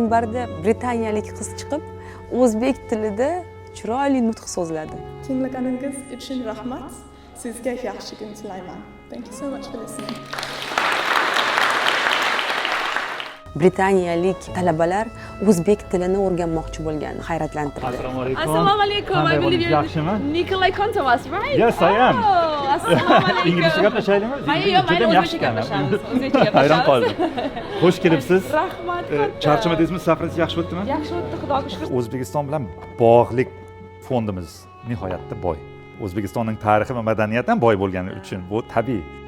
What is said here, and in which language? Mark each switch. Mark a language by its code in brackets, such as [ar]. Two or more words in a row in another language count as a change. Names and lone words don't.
[uz] minbarda britaniyalik qiz chiqib, o'zbek tilida chiroyli nutq so'zladi. Tinglaganingiz uchun rahmat. Sizga yaxshi kun tilayman. [en] Thank you so much for listening. [uz] Britaniyalik talabalar o'zbek tilini o'rganmoqchi bo'lgani hayratlantirdi. Assalomu alaykum. Assalomu alaykum. [en] I believe you're [uz] Yaxshimi? [en] Nikolay Kontovas, right? Yes, I am. [uz] Oh, assalomu alaykum. Inglizcha gaplashaylikmi? Mayli, o'zbekcha gaplashamiz. O'zbekcha gaplashamiz. Hayron qoldim. Xush kelibsiz. Rahmat katta. Charchamadingizmi? Safaringiz yaxshi o'tdimi? Yaxshi o'tdi, Xudoga shukr. O'zbekiston bilan bog'liq fondimiz nihoyatda boy. O'zbekistonning tarixi va madaniyati ham boy bo'lgani uchun bu tabiiy.